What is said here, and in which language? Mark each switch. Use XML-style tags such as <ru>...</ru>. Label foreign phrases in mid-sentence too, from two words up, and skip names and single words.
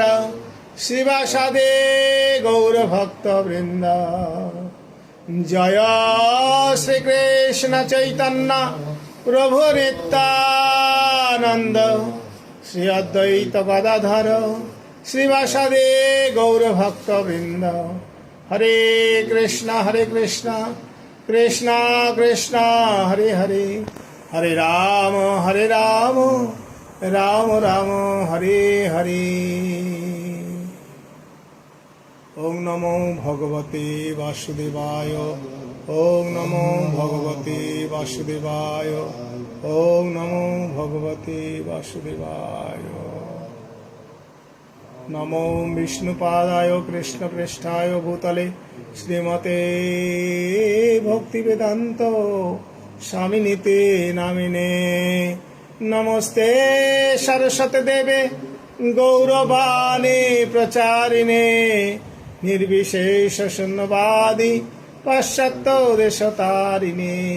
<sa>শ্রীবাসাদি গৌর ভক্ত বৃন্দ জয় শ্রীকৃষ্ণ চৈতন্য প্রভু নিত্যানন্দ শ্রী অদ্বৈত গদাধর শ্রীবাসাদি গৌর ভক্ত বৃন্দ হরে কৃষ্ণ কৃষ্ণ কৃষ্ণ হরে হরে হরে রাম রাম রাম হরে হরে ওম নমো ভগবতে বাসুদেবায় ওম নমো ভগবতে বাসুদেবায় ওম নমো ভগবতে বাসুদেবায় নমো বিষ্ণুপাদায় কৃষ্ণপৃষ্ঠায় ভূতলে শ্রীমতে ভক্তিবেদান্ত স্বামিনীতে নামিনে নমস্তে সরস্বতী দেবে গৌরবাণী প্রচারিণে নির্বিশেষ শূন্যবাদী পাশ্চাত্য দেশতারিণে</sa>